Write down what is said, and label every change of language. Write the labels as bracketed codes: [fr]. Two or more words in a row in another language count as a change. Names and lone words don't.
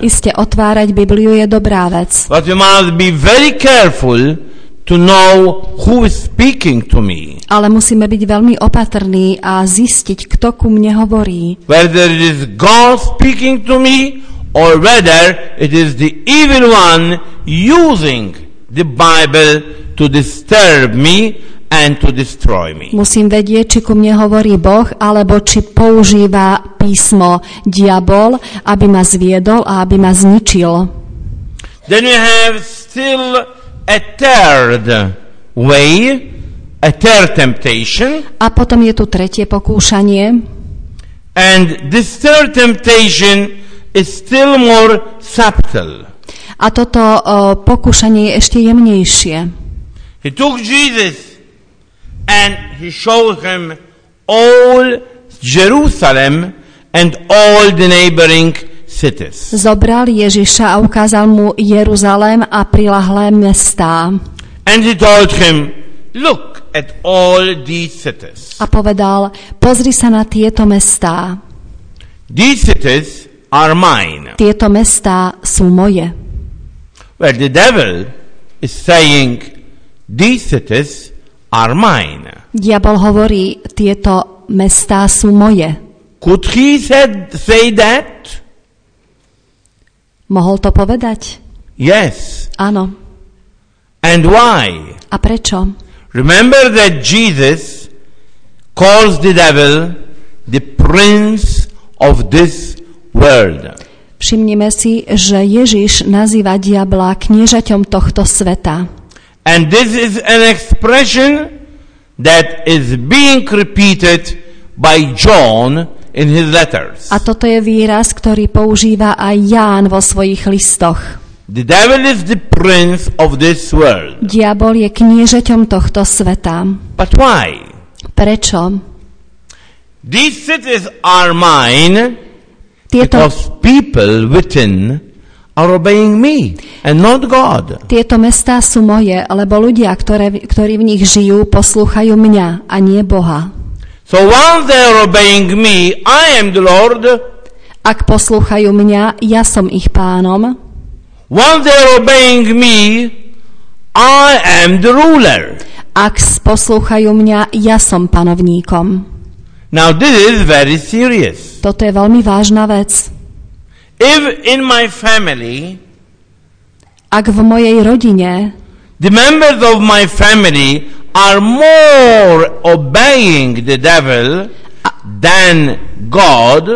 [sk] Iste otvárať Bibliu je dobrá vec, [en] but we must be very careful to know who is speaking to me. [sk] ale musíme byť veľmi opatrní a zistiť, kto ku mne hovorí. [en] Whether it is God speaking to me or whether it is the evil one using the Bible to disturb me and to destroy me. [sk] Musím vedieť, či ku mne hovorí Boh, alebo či používa písmo diabol, aby ma zviedol a aby ma zničil. [en] Then we have still a third way, a third temptation. [sk] A potom je tu tretie pokúšanie. [en] And this third temptation is still more subtle. [sk] A toto pokúšanie je ešte jemnejšie. [en] He took Jesus and he showed him all Jerusalem and all the neighboring cities. [sk] Zobral Ježiša a ukázal mu Jeruzalém a prilahlé mestá. [en] And he told him, look at all these cities. [sk] A povedal, pozri sa na tieto mestá. [en] These cities are mine. [sk] Tieto mestá sú moje. [en] Well, the devil is saying, these cities are mine. [sk] Diabol hovorí, tieto mestá sú moje. [en] Could he say that? [sk] Mohol to povedať? [en] Yes. [sk] Áno. [en] And why? [sk] A prečo? [en] Remember that Jesus calls the devil the prince of this world. [sk] Všimnime si, že Ježiš nazýva diabla kniežaťom tohto sveta. [en] And this is an expression that is being repeated by John in his letters. [sk] A toto je výraz, ktorý používa aj Ján vo svojich listoch. [en] The devil is the prince of this world. [sk] Diabol je kniežaťom tohto sveta. [en] But why? [sk] Prečo? [en] These cities are mine [sk] Tieto [en] because people within are obeying me and not God. [sk] mestá sú moje, lebo ľudia, ktorí v nich žijú, poslúchajú mňa a nie Boha. [en] So once they are obeying me, I am the Lord. [sk] Ak poslúchajú mňa, ja som ich pánom. [en] Once they are obeying me, I am the ruler. [sk] Ak poslúchajú mňa, ja som panovníkom. [en] Now this is very serious. [sk] Toto je veľmi vážna vec. [en] If in my family [sk] Ak v mojej rodine [en] the members of my family are more obeying the devil than God,